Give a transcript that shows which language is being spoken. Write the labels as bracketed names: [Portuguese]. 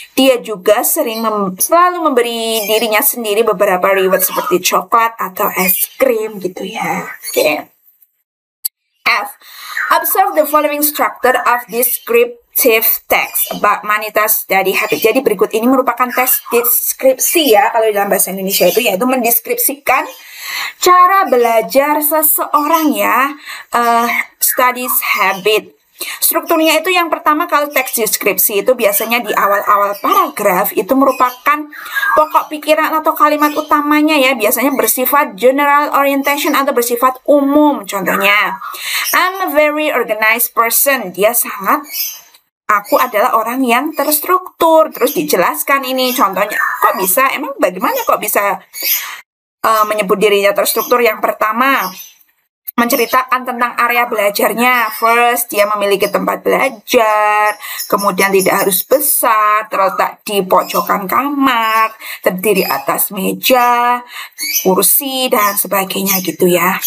[Indonesian] Dia juga selalu memberi dirinya sendiri beberapa reward seperti coklat atau es krim gitu ya. Oke. F. [English] Observe the following structure of descriptive text about Monita's study habit. [Indonesian] Jadi berikut ini merupakan teks deskripsi ya kalau dalam bahasa Indonesia itu, yaitu mendeskripsikan cara belajar seseorang ya, studies habit. Strukturnya itu yang pertama, kalau teks deskripsi itu biasanya di awal-awal paragraf itu merupakan pokok pikiran atau kalimat utamanya ya, biasanya bersifat general orientation atau bersifat umum. [English] Contohnya, I'm a very organized person. [Indonesian] Aku adalah orang yang terstruktur. Terus dijelaskan ini contohnya. Kok bisa? Emang bagaimana kok bisa menyebut dirinya terstruktur? Yang pertama, menceritakan tentang area belajarnya. First, dia memiliki tempat belajar, kemudian tidak harus besar, terletak di pojokan kamar, terdiri atas meja, kursi, dan sebagainya gitu ya.